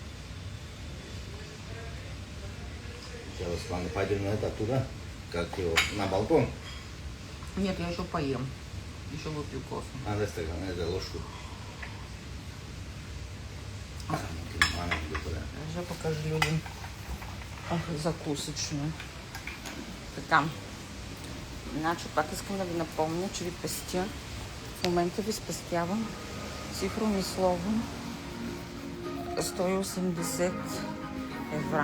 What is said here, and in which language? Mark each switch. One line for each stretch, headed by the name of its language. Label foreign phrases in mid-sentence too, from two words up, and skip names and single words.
Russian: Сейчас вам пойдем на это туда, как его, на балкон. Нет, я еще поем. Еще выпью кофе. А, да, стакан, это ложку.
Ukrainian: Вже покажу людям закусочну.
Bulgarian: Така. Значи, пак искам да ви напомня, че ви пестя. В момента ви спестявам цифрово и слово 180 евро.